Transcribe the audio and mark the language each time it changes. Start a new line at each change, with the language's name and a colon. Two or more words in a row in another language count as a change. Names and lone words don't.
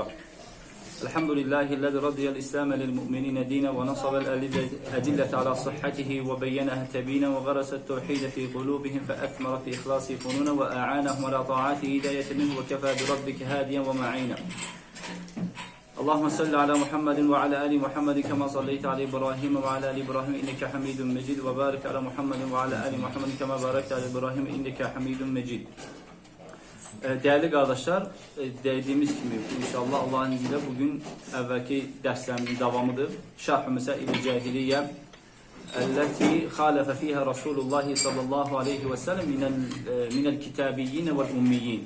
Arabic: الحمد لله الذي رضي الإسلام للمؤمنين دينا ونصب الأدلة على صحته وبينها تبينا وغرس التوحيد في قلوبهم فأثمر في إخلاص فنونا وأعانهم على طاعته هداية منه وكفى بربك هاديا ومعينا. اللهم صل على محمد وعلى آل محمد كما صليت على إبراهيم وعلى آل إبراهيم إنك حميد مجيد وبارك على محمد وعلى آل محمد كما باركت على İbrahim إنك حميد مجيد.
Turkish: Değerli kardeşler, dediğimiz gibi inşallah Allah'ın izniyle bugün evvelki derslerimizin devamıdır.
Arabic: شرح مسائل الجاهلية التي خالف فيها رسول الله صلى الله عليه وسلم من الكتابيين والأميين.